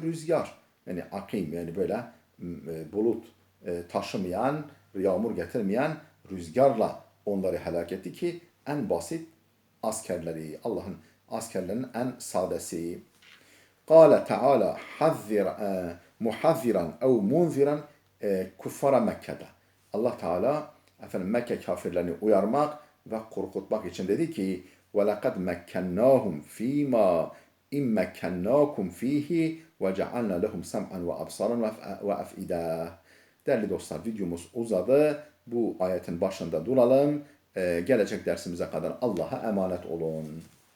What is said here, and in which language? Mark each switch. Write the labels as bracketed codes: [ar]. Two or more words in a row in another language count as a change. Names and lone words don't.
[tr] Rüzgar, yani akim, yani böyle bulut taşımayan, yağmur getirmeyen rüzgarla onları helak etti ki en basit askerleri, Allah'ın askerlerinin en sadesi. [ar] قال تعالى محذرا أو منذرا كفار مكة. [tr] Allah Teala Mekke kafirlerini uyarmak ve korkutmak için dedi ki [ar] وَلَقَدْ مَكَّنَّاهُمْ ف۪ي مَا اِمْ مَكَّنَّاكُمْ ف۪يهِ وَجَعَلْنَا لَهُمْ سَمْعًا وَأَبْصَارًا وَأَفْئِدَةً. [tr] Değerli dostlar, videomuz uzadı. Bu ayetin başında duralım. Gelecek dersimize kadar Allah'a emanet olun.